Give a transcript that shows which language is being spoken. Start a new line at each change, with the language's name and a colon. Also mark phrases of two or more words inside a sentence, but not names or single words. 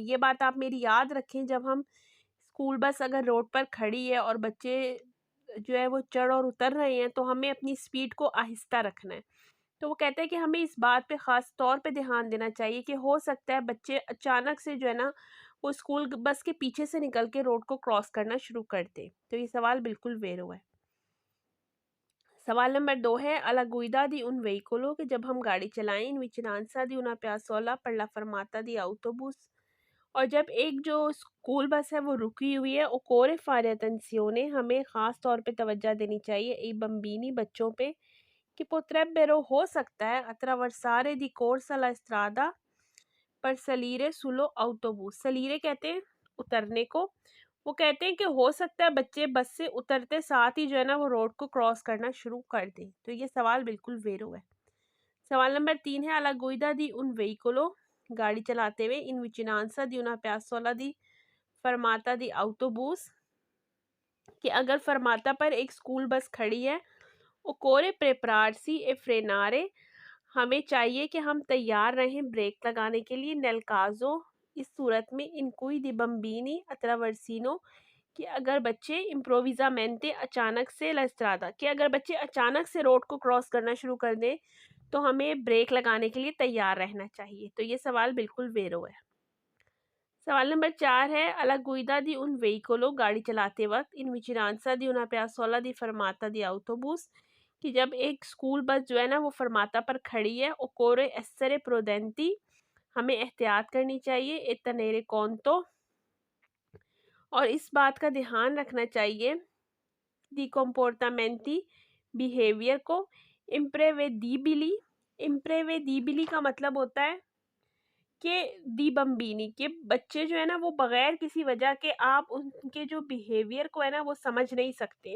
Urdu: یہ بات آپ میری یاد رکھیں، جب ہم سکول بس اگر روڈ پر کھڑی ہے اور بچے جو ہے وہ چڑھ اور اتر رہے ہیں، تو ہمیں اپنی سپیڈ کو آہستہ رکھنا ہے. تو وہ کہتے ہیں کہ ہمیں اس بات پہ خاص طور پہ دھیان دینا چاہیے کہ ہو سکتا ہے بچے اچانک سے جو ہے نا وہ سکول بس کے پیچھے سے نکل کے روڈ کو کراس کرنا شروع کر دیں. تو یہ سوال بالکل ویرو ہے. سوال نمبر 2 ہے,
Italian: alla guida di un veicolo,
Urdu: کہ جب ہم گاڑی چلائیں
Italian: in vicinanza di una piazzola per la fermata di autobus,
Urdu: اور جب ایک جو سکول بس ہے وہ رکی ہوئی ہے,
Italian: occorre fare attenzione,
Urdu: ہمیں خاص طور پہ توجہ دینی چاہیے
Italian: i bambini
Urdu: بچوں پہ، کہ potrebbero ہو سکتا ہے
Italian: attraversare di corsa la strada per salire sullo autobus।
Urdu: salire کہتے ہیں اترنے کو. وہ کہتے ہیں کہ ہو سکتا ہے بچے بس سے اترتے ساتھ ہی جو ہے نا وہ روڈ کو کراس کرنا شروع کر دیں. تو یہ سوال بالکل ویرو ہے. سوال نمبر 3 ہے,
Italian: alla guida di un veicolo,
Urdu: گاڑی چلاتے ہوئے
Italian: in vicinanza di una piazzola di fermata di autobus,
Urdu: کہ اگر فرماتا پر ایک سکول بس کھڑی ہے,
Italian: occorre prepararsi e frenare,
Urdu: ہمیں چاہیے کہ ہم تیار رہیں بریک لگانے کے لیے
Italian: nel caso,
Urdu: اس صورت میں
Italian: in cui di bambini attraversino,
Urdu: کہ اگر بچے امپروویزامینٹے اچانک سے
Italian: la strada,
Urdu: کہ اگر بچے اچانک سے روڈ کو کراس کرنا شروع کر دیں، تو ہمیں بریک لگانے کے لیے تیار رہنا چاہیے. تو یہ سوال بالکل ویرو ہے. سوال نمبر 4 ہے,
Italian: alla guida di un veicolo,
Urdu: گاڑی چلاتے وقت
Italian: in vicinanza di una piazzola di fermata di autobus,
Urdu: کہ جب ایک سکول بس جو ہے نا وہ فرماتا پر کھڑی ہے,
Italian: occorre essere prudenti,
Urdu: ہمیں احتیاط کرنی چاہیے,
Italian: e tenere conto,
Urdu: اور اس بات کا دھیان رکھنا چاہیے
Italian: di comportamenti,
Urdu: بیہیویئر کو,
Italian: imprevedibili, imprevedibili
Urdu: کا مطلب ہوتا ہے کہ
Italian: dei bambini,
Urdu: کے بچے جو ہے نا وہ بغیر کسی وجہ کے آپ ان کے جو بیہیویئر کو ہے نا وہ سمجھ نہیں سکتے.